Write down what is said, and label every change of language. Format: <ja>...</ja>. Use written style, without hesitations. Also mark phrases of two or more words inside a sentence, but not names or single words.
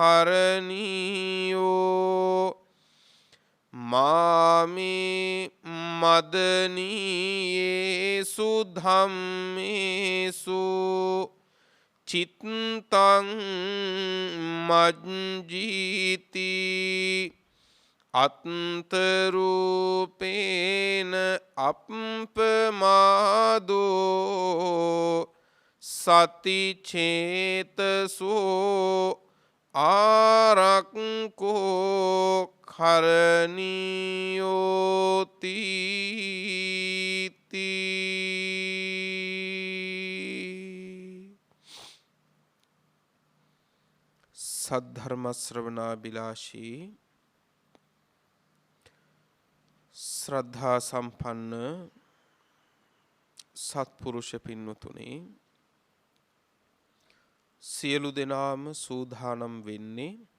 <pi>කරණීයෝ මාමේ මදනීයේසු ධම්මේසු චිත්තං මජ්ජීති අත්තරූපේන අප්පමාදෝ සතිචේතසෝ ආරක්කෝ කරණීයෝති</pi> <si>සද්ධර්ම ශ්‍රවණාබිලාෂී ශ්‍රද්ධා සම්පන්න සත්පුරුෂ පින්වතුනි සියලු දෙනාම සූදානම් වෙන්නේ</si>